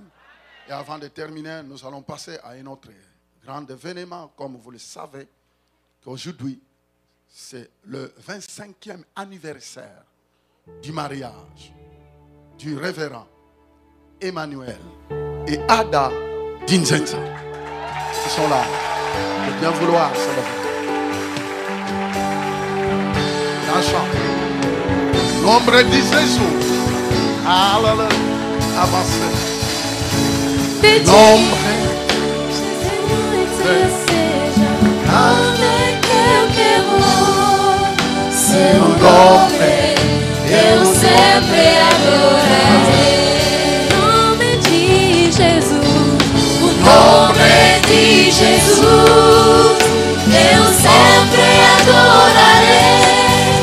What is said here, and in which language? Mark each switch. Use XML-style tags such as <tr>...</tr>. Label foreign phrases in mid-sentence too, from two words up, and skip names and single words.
<fr>Et avant de terminer, nous allons passer à un autre grand événement, comme vous le savez, qu'aujourd'hui, c'est le 25e anniversaire du mariage du révérend Emmanuel et Ada Dinzenza. Ils sont là. De bien vouloir célébrer. Un chant. Nombre de Jésus. Alléluia. Avancez.</fr> <pt>Nombre seja onde quer que eu vou, seu nome eu sempre adorarei. O nome de Jesus, o nome de Jesus, eu sempre adorarei.</pt>